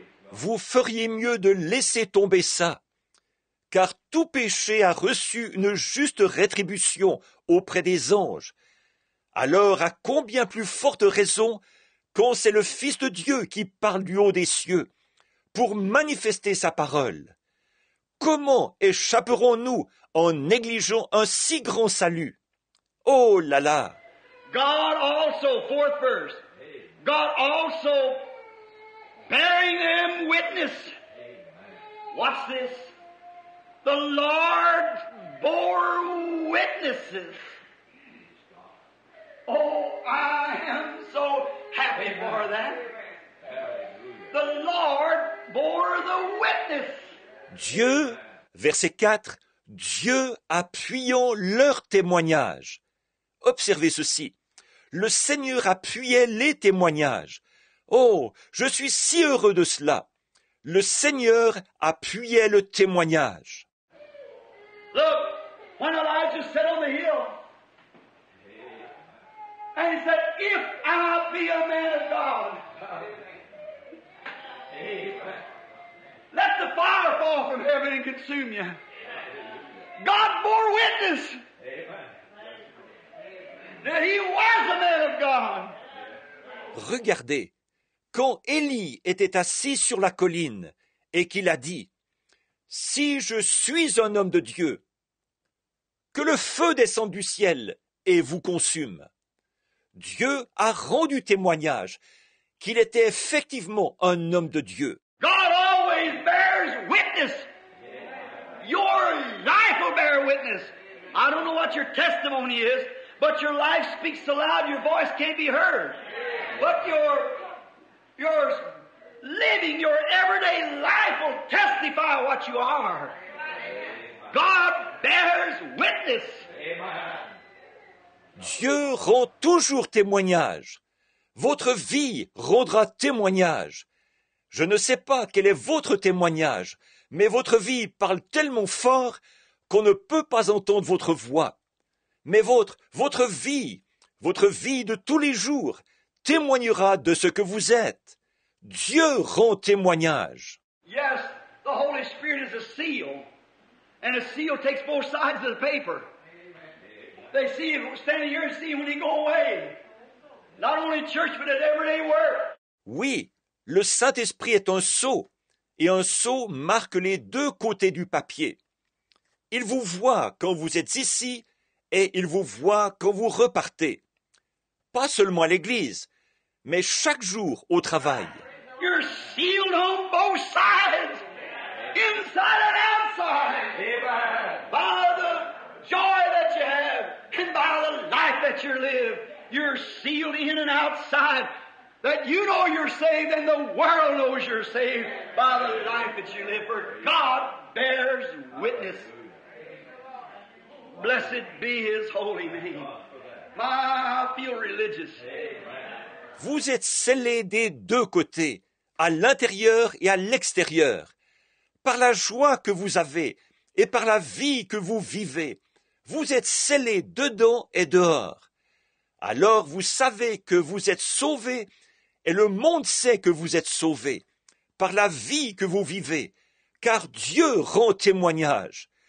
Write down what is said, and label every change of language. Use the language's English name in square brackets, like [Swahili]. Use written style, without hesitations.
[French] Vous feriez mieux de laisser tomber ça, car tout péché a reçu une juste rétribution auprès des anges. Alors à combien plus forte raison quand c'est le Fils de Dieu qui parle du haut des cieux pour manifester sa parole? Comment échapperons-nous en négligeant un si grand salut? Oh là là! [English] God also, fourth verse, God also bearing them witness. What's this? The Lord bore witnesses. Oh, I am so happy for that. The Lord bore the witness. [French] Dieu, verset 4, Dieu appuyant leur témoignage. Observez ceci. Le Seigneur appuyait les témoignages. Oh, je suis si heureux de cela. Le Seigneur appuyait le témoignage. [English] Look, when Elijah sat on the hill, and he said, if I be a man of God, let the fire fall from heaven and consume you. God bore witness that he was a man of God. [French] Regardez, quand Élie était assis sur la colline et qu'il a dit « Si je suis un homme de Dieu, que le feu descende du ciel et vous consume. » Dieu a rendu témoignage qu'il était effectivement un homme de Dieu. [English] God always bears witness. Your life will bear witness. I don't know what your testimony is, but your life speaks so loud your voice can't be heard. But your living, your everyday life will testify what you are. God bears witness. [French] Dieu rend toujours témoignage. Votre vie rendra témoignage. Je ne sais pas quel est votre témoignage, mais votre vie parle tellement fort qu'on ne peut pas entendre votre voix. Mais votre vie de tous les jours, témoignera de ce que vous êtes. Dieu rend témoignage. [English] Yes, the Holy Spirit is a seal, and a seal takes both sides of the paper. They see him standing here and see him when he go away. Not only in church, but at everyday work. [French] Oui, le Saint-Esprit est un sceau, et un sceau marque les deux côtés du papier. Il vous voit quand vous êtes ici, et il vous voit quand vous repartez. Pas seulement à l'église, mais chaque jour au travail. [English] You're sealed on both sides, inside and outside. By the joy that you have, and by the life that you live, you're sealed in and outside. That you know you're saved, and the world knows you're saved by the life that you live. For God bears witness. Blessed be His holy name. I feel religious. [French] Vous êtes scellés des deux côtés, à l'intérieur et à l'extérieur, par la joie que vous avez et par la vie que vous vivez. Vous êtes scellés dedans et dehors. Alors vous savez que vous êtes sauvés et le monde sait que vous êtes sauvés par la vie que vous vivez, car Dieu rend témoignage.